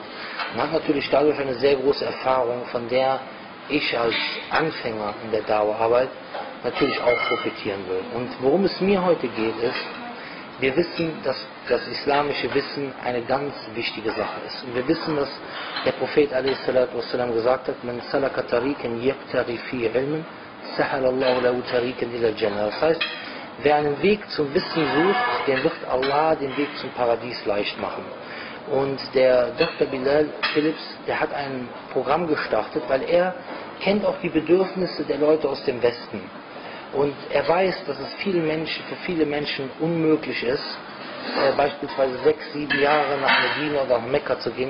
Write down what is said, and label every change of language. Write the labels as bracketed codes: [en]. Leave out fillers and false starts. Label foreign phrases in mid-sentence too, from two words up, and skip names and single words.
[de] Man hat natürlich dadurch eine sehr große Erfahrung, von der ich als Anfänger in der Dauerarbeit natürlich auch profitieren will. Und worum es mir heute geht, ist, wir wissen, dass das islamische Wissen eine ganz wichtige Sache ist. Und wir wissen, dass der Prophet a.s. gesagt hat, [ar] من سلك طريقا يبتغي في علم سهل الله له طريقا إلى الجنة. [de] Das heißt, wer einen Weg zum Wissen sucht, dem wird Allah den Weg zum Paradies leicht machen. Und der Dr. Bilal Philips, der hat ein Programm gestartet, weil er kennt auch die Bedürfnisse der Leute aus dem Westen. Und er weiß, dass es für viele Menschen unmöglich ist, beispielsweise 6, 7 Jahre nach Medina oder nach Mekka zu gehen.